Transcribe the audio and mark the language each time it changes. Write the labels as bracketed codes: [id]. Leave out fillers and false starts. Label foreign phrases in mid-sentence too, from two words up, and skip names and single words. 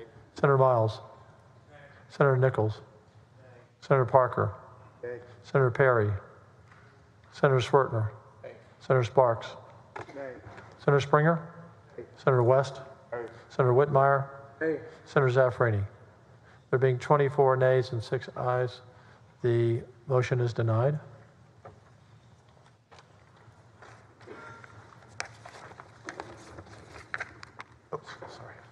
[en] Senator Miles. Senator Nichols. Senator Parker. Yay. Senator Perry. Senator Schwertner. Senator Sparks. Nay. Senator Springer. Senator West. Senator Whitmire. Nay. Senator Zaffarani. There being 24 nays and 6 ayes, the motion is denied. Oops, sorry.